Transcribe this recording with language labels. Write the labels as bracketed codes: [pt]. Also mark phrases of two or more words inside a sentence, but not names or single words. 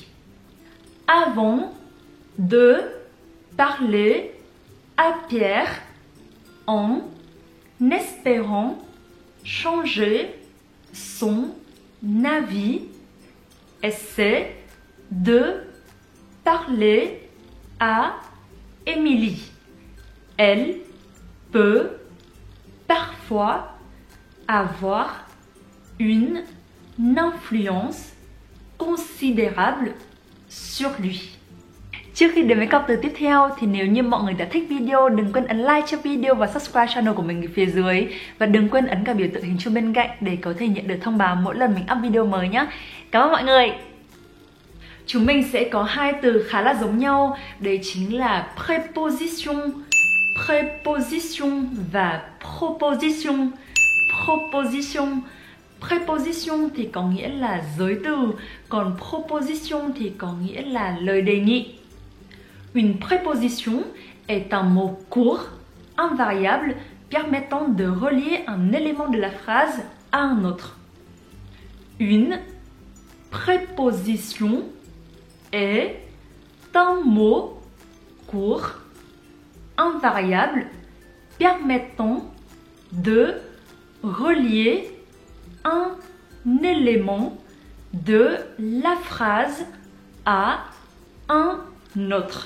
[fr] Avant de parler à Pierre en espérant changer son avis, essaie de parler à Émilie. Elle peut parfois avoir une influence considérable sur lui. [vi] Trước khi đến với cặp từ tiếp theo thì nếu như mọi người đã thích video, đừng quên ấn like cho video và [en] subscribe channel [vi] của mình ở phía dưới. Và đừng quên ấn cả biểu tượng hình chuông bên cạnh để có thể nhận được thông báo mỗi lần mình up video mới nhé. Cảm ơn mọi người. Chúng mình sẽ có hai từ khá là giống nhau, đấy chính là [fr] preposition, preposition [vi] và proposition. Proposition. Preposition thì có nghĩa là giới từ, còn proposition thì có nghĩa là lời đề nghị. [fr] Une préposition est un mot court, invariable, permettant de relier un élément de la phrase à un autre. Une préposition est un mot court, invariable, permettant de relier un élément de la phrase à un autre.